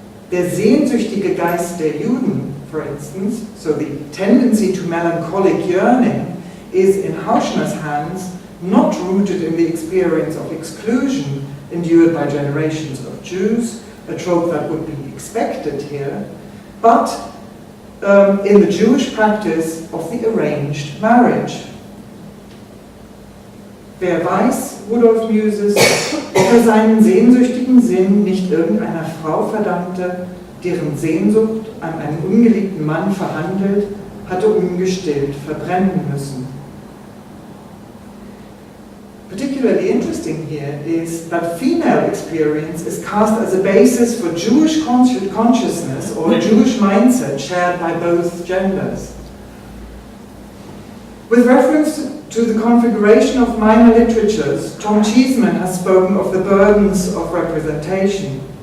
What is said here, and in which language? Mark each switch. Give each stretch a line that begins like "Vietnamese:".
German: Der sehnsüchtige Geist der Juden,
English: for instance, so the tendency to melancholic yearning, is in Hauschner's hands not rooted in the experience of exclusion endured by generations of Jews, a trope that would be expected here, but in the Jewish practice of the arranged marriage.
German: Wer weiß,
English: Rudolf muses,
German: ob seinen sehnsüchtigen Sinn nicht irgendeiner Frau verdammte, deren Sehnsucht an einen ungeliebten Mann verhandelt, hatte ungestillt verbrennen müssen.
English: Particularly interesting here is that female experience is cast as a basis for Jewish consciousness or a Jewish mindset shared by both genders. With reference to the configuration of minor literatures, Tom Cheeseman has spoken of the burdens of representation.